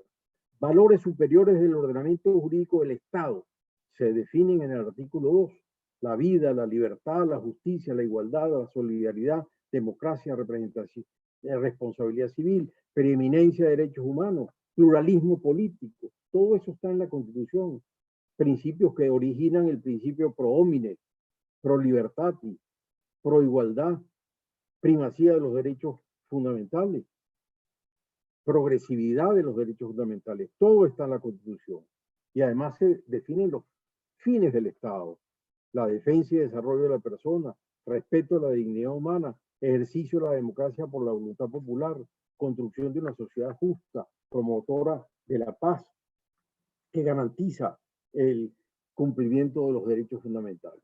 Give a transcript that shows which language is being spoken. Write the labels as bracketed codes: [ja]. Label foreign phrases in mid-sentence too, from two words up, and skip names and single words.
[es] Valores superiores del ordenamiento jurídico del Estado se definen en el artículo 2. La vida, la libertad, la justicia, la igualdad, la solidaridad, democracia, representación, responsabilidad civil, preeminencia de derechos humanos, pluralismo político. Todo eso está en la Constitución. Principios que originan el principio [la] pro homine, pro libertatis, [es] pro igualdad, primacía de los derechos fundamentales, progresividad de los derechos fundamentales. Todo está en la Constitución. Y además se definen los fines del Estado: la defensa y desarrollo de la persona, respeto a la dignidad humana, ejercicio de la democracia por la voluntad popular, construcción de una sociedad justa, promotora de la paz, que garantiza el cumplimiento de los derechos fundamentales.